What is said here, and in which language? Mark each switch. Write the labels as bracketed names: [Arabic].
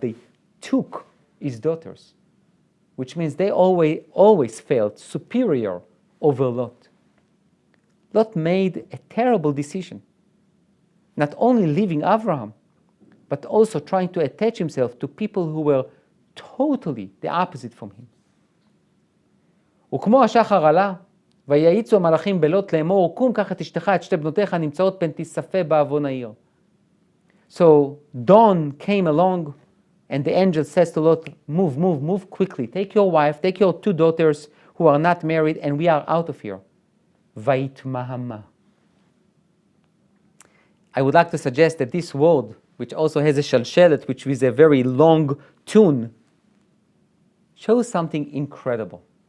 [English] They took his daughters, which means they always felt superior over Lot. Lot made a terrible decision, not only leaving Abraham, but also trying to attach himself to people who were totally the opposite from him. [Hebrew] וכמו השחר עלה, ויעיצו המלאכים בלוט לאמור, קום קח את אשתך את שתי בנותיך הנמצאות פן תיספה בעוון העיר. [English] So dawn came along, and the angel says to Lot, move quickly. Take your wife, take your two daughters who are not married, and we are out of here. [Hebrew] ויתמהמה. [English] I would like to suggest that this word, which also has a shalshelet, which is a very long tune, shows something incredible.